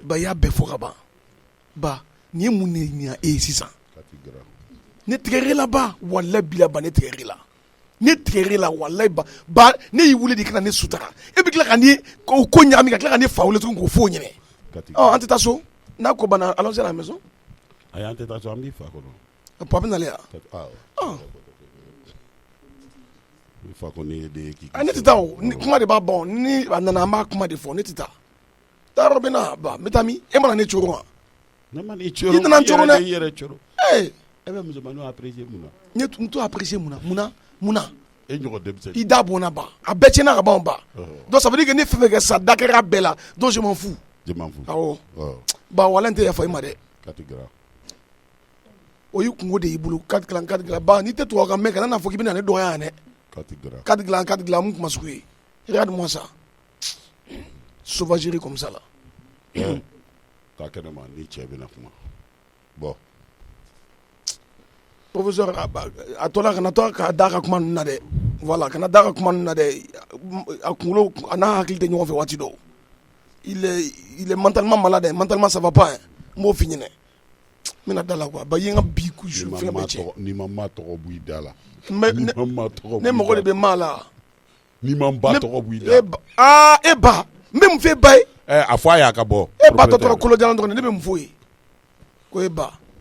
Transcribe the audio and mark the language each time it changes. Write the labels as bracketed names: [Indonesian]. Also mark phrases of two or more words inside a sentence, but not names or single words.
[Bambara] ba i y'a bɛɛ fɔ ka ban ba nin ye mun de ɲɛ e ye sisan [French] carte grand [Bambara] ne tigɛrɛ la ba walahi bila ba ne tigɛrɛ la ne tigɛrɛ la walahi ba ne y'i wuli de kana ne sutara e bɛ tila ka ni ko ɲagami ka tila ka ne fa wele tuguni k'o f'o ɲɛnɛ an tɛ taa so n'a ko banna [French] allons à la maison [Bambara] ayi an tɛ taa so an b'i fa kɔnɔ papa bɛ nalen yan i fa ko ne de ye k'i ne tɛ taa o kuma de b'a ban ni a nana an b'a kuma de fɔ ne tɛ taa taa yɔrɔ bɛ na ba n bɛ taa min e mana ne coron wa ne ma n'i coron i nana n coron dɛ i yɛrɛ coron e bɛ musomaninw apprécier mun na n t'o apprécier mun na e ɲɔgɔn denmisɛnnin i da bɔnna ba a bɛɛ tiɲɛna ka ban ba [French] donc ça veut dire que [Bambara] ne fɛn fɛn kɛ sa da kɛra bɛɛ la [French] donc je m'en fous [Bambara] awɔ ba walahi n tɛ yafa i ma dɛ [French] carte grand [Bambara] o y'i kungo de y'i bolo carte dilan ba n'i tɛ tubabu kan mɛn kana n'a fɔ k'i bɛ na ne dɔgɔya yan dɛ carte dilan mun kuma sugu ye [French] regarde moi ça sauvagerie comme ça là [Bambara] k'a kɛnɛ ma ni cɛ bɛna kuma bon professeur a tola kana to ka da ka kuma na dɛ voilà kana da ka kuma na dɛ a kunkolo a n'a hakili tɛ ɲɔgɔn fɛ waati dɔw [French] il est mentalement malade mentalement ça va pas [Bambara] n b'o f'i ɲɛnɛ n bɛna da la quoi ba ye n ka bi fɛn bɛɛ cɛ ni ma maa tɔgɔ bɔ i da la ne mago de bɛ maa la ni ma ba tɔgɔ bɔ i da e ba n bɛ mun f'e ba ye a fɔ a y'a ka bɔ e ba tɔ tora kolojalan dɔrɔn ne bɛ mun f'o ye ko e ba